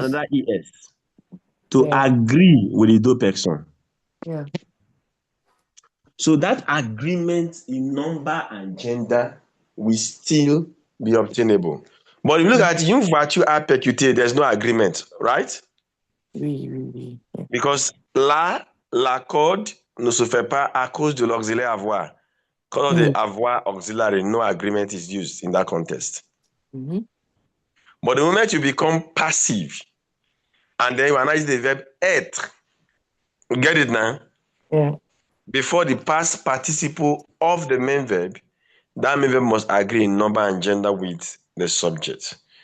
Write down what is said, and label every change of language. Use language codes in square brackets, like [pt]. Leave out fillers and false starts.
[en] another es. To Yeah. agree with the do person. Yeah. So that agreement in number and gender will still be obtainable. But if you look at you virtue à percuté, there's no agreement, right? Oui. Yeah. [fr] Because là, l'accord ne se fait pas à cause de l'auxiliaire avoir. [en] Because of Mm. the avoir auxiliary, no agreement is used in that context. Mm-hmm. But the moment you become passive and then you analyze the verb être, you get it now? Yeah. Before the past participle of the main verb, that main verb must agree in number and gender with the subject.